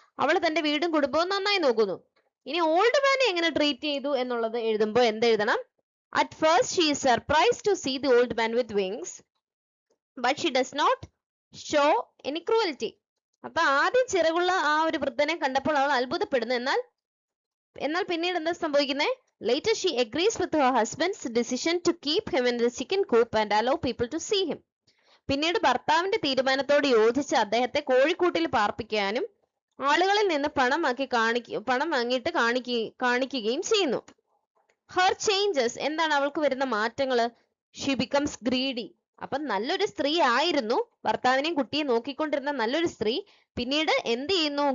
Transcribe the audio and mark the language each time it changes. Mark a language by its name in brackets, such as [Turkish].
[Malayalam] അവൾ തന്റെ വീടും കുടുംബവും നന്നായി നോക്കുന്നു. ഇനി ഓൾഡ് മാനെ എങ്ങനെ ട്രീറ്റ് ചെയ്തു എന്നുള്ളത് എഴുതുമ്പോൾ എന്തെഴുതണം? [English] At first she is surprised to see the old man with wings but she does not show any cruelty. [Malayalam] അപ്പൊ ആദ്യം ചിറകുള്ള ആ ഒരു വൃദ്ധനെ കണ്ടപ്പോൾ അവൾ അത്ഭുതപ്പെടുന്നു. എന്നാൽ പിന്നീട് എന്താ സംഭവിക്കുന്നത്? [English] Later she agrees with her husband's decision to keep him in the chicken coop and allow people to see him. [Malayalam] പിന്നീട് ഭർത്താവിന്റെ തീരുമാനത്തോട് യോജിച്ച് അദ്ദേഹത്തെ കോഴിക്കൂട്ടിൽ പാർപ്പിക്കാനും ആളുകളിൽ നിന്ന് പണം വാങ്ങിയിട്ട് കാണിക്കുകയും ചെയ്യുന്നു. [English] Her changes [Malayalam] എന്താണ് അവൾക്ക് വരുന്ന മാറ്റങ്ങള്? [English] She becomes greedy. [Malayalam] അപ്പം നല്ലൊരു സ്ത്രീ ആയിരുന്നു, ഭർത്താവിനെയും കുട്ടിയെ നോക്കിക്കൊണ്ടിരുന്ന നല്ലൊരു സ്ത്രീ പിന്നീട് എന്ത് ചെയ്യുന്നു?